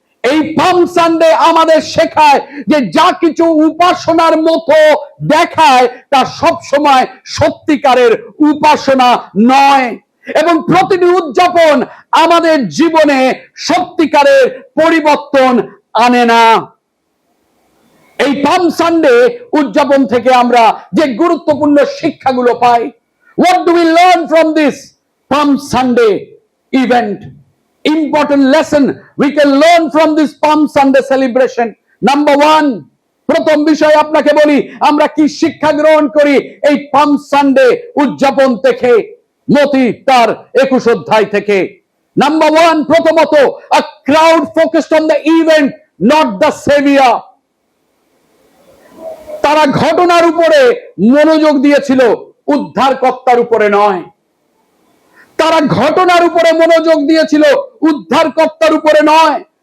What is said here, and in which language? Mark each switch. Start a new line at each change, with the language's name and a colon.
Bangla: এই পাম সানডে আমাদের শেখায় যে যা কিছু উপাসনার মতো দেখায় তা সব সময় সত্যিকারের উপাসনা নয়, এবং প্রতিটি উদযাপন আমাদের জীবনে সত্যিকারের পরিবর্তন আনে না। এই পাম সানডে উদযাপন থেকে আমরা যে গুরুত্বপূর্ণ শিক্ষাগুলো পাই,
English: what do we learn from this Palm Sunday event? Important lesson we can learn from this Palm Sunday celebration. Number one,
Bangla: প্রথম বিষয় আপনাকে বলি, আমরা কি শিক্ষা গ্রহণ করি এই পাম সানডে উদযাপন থেকে, মতি তার 21 অধ্যায় থেকে।
English: number one,
Bangla: প্রথমত,
English: a crowd focused on the event, not the savior.
Bangla: তারা ঘটনার উপরে মনোযোগ দিয়েছিল, উদ্ধারকর্তার উপরে নয়। তারা ঘটনার উপরে মনোযোগ দিয়েছিল, উদ্ধারকর্তার উপরে নয়।